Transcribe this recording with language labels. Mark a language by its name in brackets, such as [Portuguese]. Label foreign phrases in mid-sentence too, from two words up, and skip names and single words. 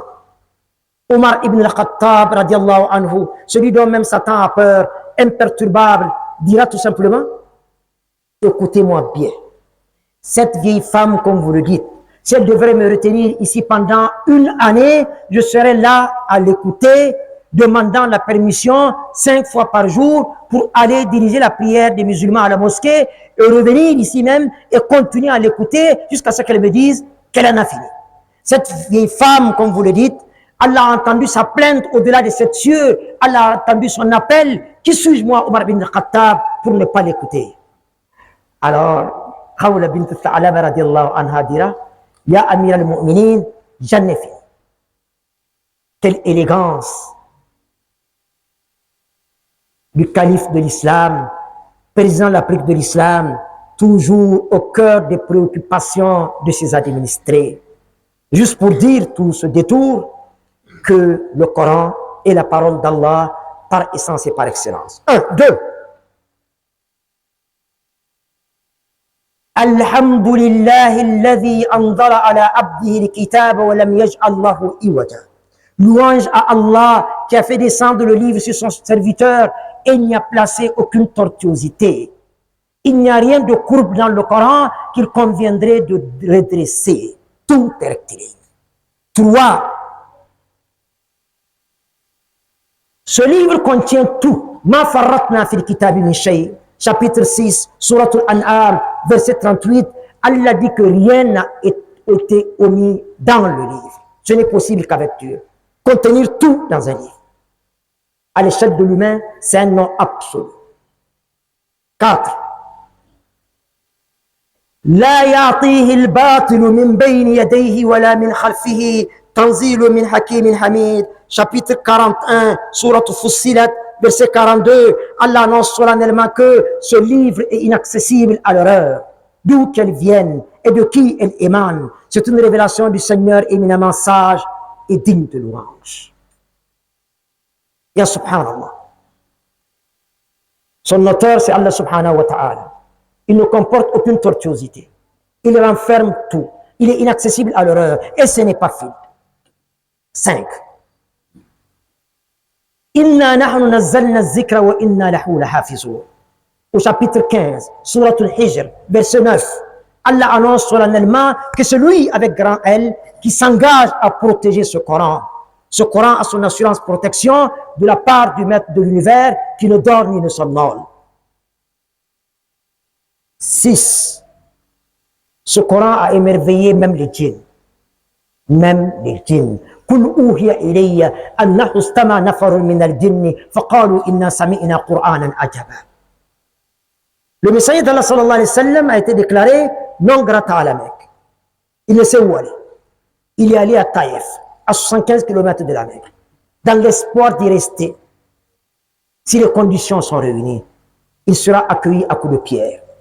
[French] Omar ibn al-Khattab, [Arabic] رضي الله عنه, [French] celui dont même Satan a peur, imperturbable, dira tout simplement, écoutez-moi bien, cette vieille femme, comme vous le dites, si elle devrait me retenir ici pendant une année, je serai là à l'écouter, demandant la permission 5 fois par jour pour aller diriger la prière des musulmans à la mosquée et revenir ici même et continuer à l'écouter jusqu'à ce qu'elle me dise qu'elle en a fini. Cette vieille femme, comme vous le dites, Allah a entendu sa plainte au-delà de sept cieux, Allah a entendu son appel. Qui suis-je moi, Omar bin Khattab, pour ne pas l'écouter? Alors, Khawla bint Tha'laba [Arabic] رضي الله عنها [French] dira, [Arabic] يا أمير المؤمنين, [French] j'en ai fini. Quelle élégance du calife de l'islam, président de l'Afrique de l'islam, toujours au cœur des préoccupations de ses administrés. Juste pour dire tout ce détour, que le Coran est la parole d'Allah par essence et par excellence. 1, 2. [Arabic] الحمد لله الذي أنزل على عبده الكتاب ولم يجعل له عوجا. [French] Louange à Allah qui a fait descendre le livre sur son serviteur et il n'y a placé aucune tortuosité. Il n'y a rien de courbe dans le Coran qu'il conviendrait de redresser. Tout est rectiligne. 3. Ce livre contient tout. [Arabic] ما فرطنا في الكتاب من شيء. [French] Chapitre 6, Surat Al-An'am, verset 38. Allah dit que rien n'a été omis dans le livre. Ce n'est possible qu'avec Dieu. Contenir tout dans un livre. À l'échelle de l'humain, c'est un nom absolu. 4. [Arabic] لا يأتيه الباطل من بين يديه ولا من خلفه. تنزيل من حكيم حميد. [French] Chapitre 41, Surat Fussilat, verset 42, Allah annonce solennellement que ce livre est inaccessible à l'erreur. D'où qu'elle vienne et de qui elle émane. C'est une révélation du Seigneur éminemment sage et digne de louange. [Arabic] يا سبحان الله. [French] Son auteur, c'est Allah [Arabic] سبحانه وتعالى. [French] Il ne comporte aucune tortuosité. Il renferme tout. Il est inaccessible à l'erreur. Et ce n'est pas fini. 5. [Arabic] إنا نحن نزلنا الذكر وإنا له لحافظون. [French] Au chapitre 15, Surat Al-Hijr, verset 9, Allah annonce solennellement que celui avec grand L qui s'engage à protéger ce Coran a son assurance protection de la part du maître de l'univers qui ne dort ni ne somnole. 6. Ce Coran a émerveillé même les djinns. Même les djinns. [Arabic] قل أوحي إلي أنه استمع نفر من الجن فقالوا إنا سمعنا قرآنا عجبا. [French] Le messager d'Allah [Arabic] صلى الله عليه وسلم [French] a été déclaré non grata à la Mecque. Il ne sait où aller. Il est allé à Taïf, à 75 km de la Mecque, dans l'espoir d'y rester. Si les conditions sont réunies, il sera accueilli à coups de pierre.